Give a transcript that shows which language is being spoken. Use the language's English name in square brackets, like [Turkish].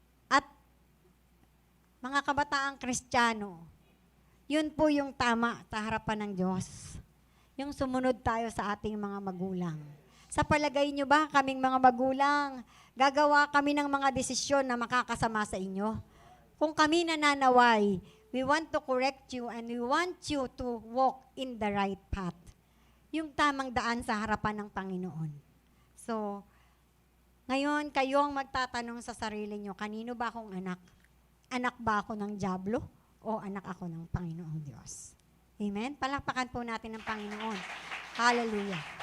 [Filipino] At mga kabataang Kristiyano, yun po yung tama sa harapan ng Diyos. Yung sumunod tayo sa ating mga magulang. Sa palagay nyo ba, kaming mga magulang, gagawa kami ng mga desisyon na makakasama sa inyo? Kung kami nananaway, [English] we want to correct you and we want you to walk in the right path. [Filipino] Yung tamang daan sa harapan ng Panginoon. So, ngayon, kayo ang magtatanong sa sarili nyo, kanino ba akong anak? Anak ba ako ng dyablo o anak ako ng Panginoong Diyos? Amen? Palakpakan po natin ng Panginoon. Hallelujah.